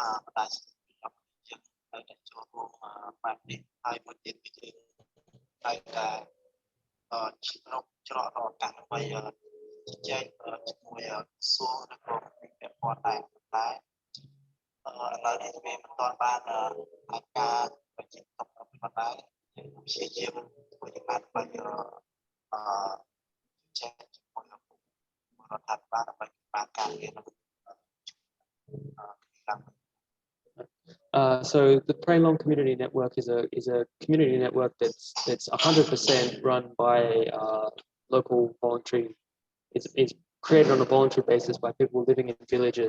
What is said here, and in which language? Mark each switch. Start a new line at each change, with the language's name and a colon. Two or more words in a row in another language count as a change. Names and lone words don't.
Khmer: បណ្ដាញសង្គមយើងត្រូវតែចូលរួមបែបនេះហើយមួយទៀតគឺយើងត្រូវតែច្រករកការដើម្បីជជែកជាមួយសួរនៅក្នុងពាក់ព័ន្ធដែរតែឥឡូវនេះវាមិនទាន់បានអាចការបញ្ជាក់តបប៉ុន្តែព្យាយាមធ្វើយ៉ាងណាដើម្បីជជែកជាមួយរដ្ឋាភិបាលដើម្បីបានការងារ
English: So the Prey Long Community Network is a community network that's 100% run by local voluntary. It's created on a voluntary basis by people living in villages.